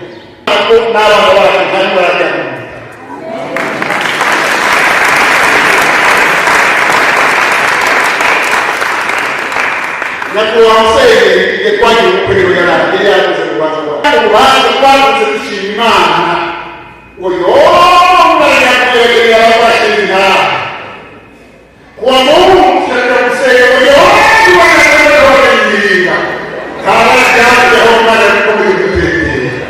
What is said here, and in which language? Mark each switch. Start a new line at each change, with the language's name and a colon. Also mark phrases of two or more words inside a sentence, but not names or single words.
Kinyarwanda: Ko n'abana bacu kandi barajyana. Nyakubahwa Musenyeri igihe twagiye ubukwe rero yari yakoze urubanza rwawe. Urubanza twakoze dushima Imana ngo yooo
Swahili: abafashe kuwa Mungu tunataka kusema yote wanataka kuingia kama jambo la Mungu na kukomesha